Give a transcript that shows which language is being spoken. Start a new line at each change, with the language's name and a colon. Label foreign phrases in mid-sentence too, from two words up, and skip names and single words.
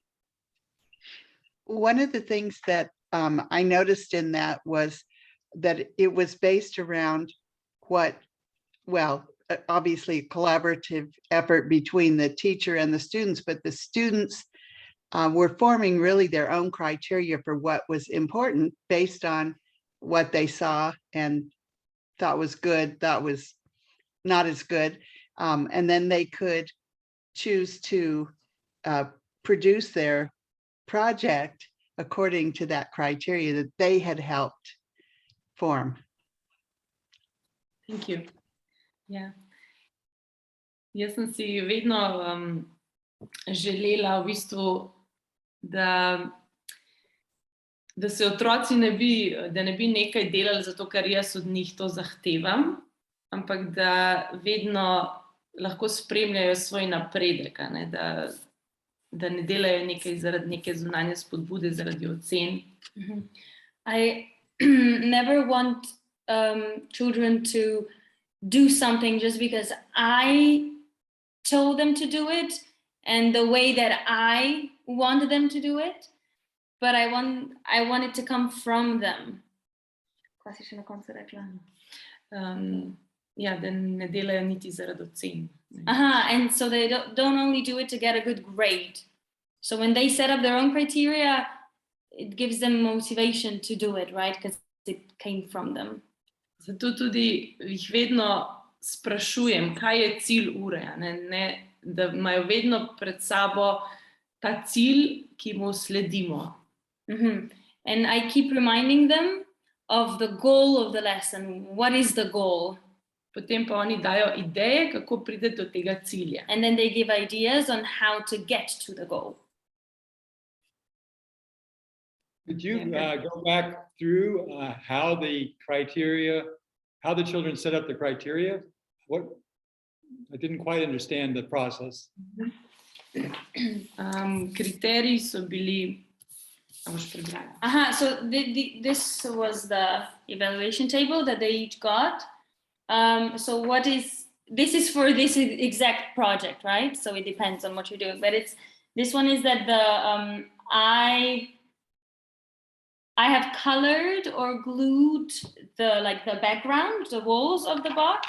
English: One of the things that I noticed in that was that it was based around obviously a collaborative effort between the teacher and the students, but the students were forming really their own criteria for what was important based on what they saw and thought was good, thought was not as good. And then they could choose to produce their project according to that criteria that they had helped form. Thank you. Yeah.
Slovenian: Jaz sem si vedno želela v bistvu, da se otroci ne bi nekaj delali zato, ker jaz od njih to zahtevam, ampak da vedno lahko spremljajo svoj napredek, da ne delajo nekaj zaradi neke zunanje spodbude, zaradi ocen.
English: I never want children to do something just because I told them to do it and the way that I wanted them to do it, but I want it to come from them.
Slovenian: Ja, da ne delajo niti zaradi ocen.
English: And so they don't only do it to get a good grade. So when they set up their own criteria, it gives them motivation to do it, right? Because it came from them.
Slovenian: Zato tudi jih vedno sprašujem, kaj je cilj ure, da imajo vedno pred sabo ta cilj, ki mu sledimo.
English: And I keep reminding them of the goal of the lesson. What is the goal?
Slovenian: Potem pa oni dajo ideje, kako pride do tega cilja.
English: And then they give ideas on how to get to the goal. Could you go back through how the children set up the criteria? I didn't quite understand the process.
Slovenian: Kriteriji so bili,
English: So this was the evaluation table that they each got. So this is for this exact project, right? So it depends on what you're doing, but this one is that I have colored or glued the background, the walls of the box.